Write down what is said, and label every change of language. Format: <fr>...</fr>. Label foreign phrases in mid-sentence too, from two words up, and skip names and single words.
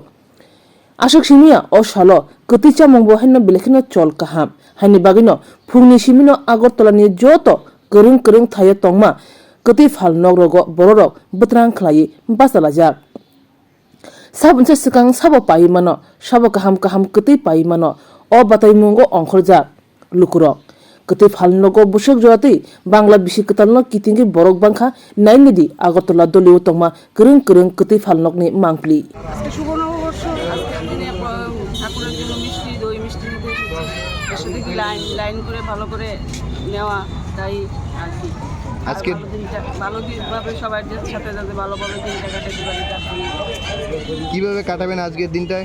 <trp>Ashok simia o salo keti chamungbo haino belekino chol kaham haini bagino phungni simino Agartala joto kereng kereng thaya tongma keti phal nogrogo bororok betrang khlai basalajak sabunse sikang sabo pai mano sabo kaham keti pai mano o batai mungo ongkhorjak lukurok keti phal nogo busuk jati Bangla Bishikatalno kitingi borok bangkha nainidi Agartala dolio tongma kereng kereng keti phal nokni mangpli</trp> <bn>ঠাকুরের জন্য মিষ্টি দই মিষ্টি নিতে এসে দেখি লাইন করে ভালো করে নেওয়া তাই আর কি আজকে ভালোভাবে সবার সাথে যাতে ভালোভাবে দিনটা কাটাতে পারি কিভাবে কাটাবেন আজকের দিনটায়</bn>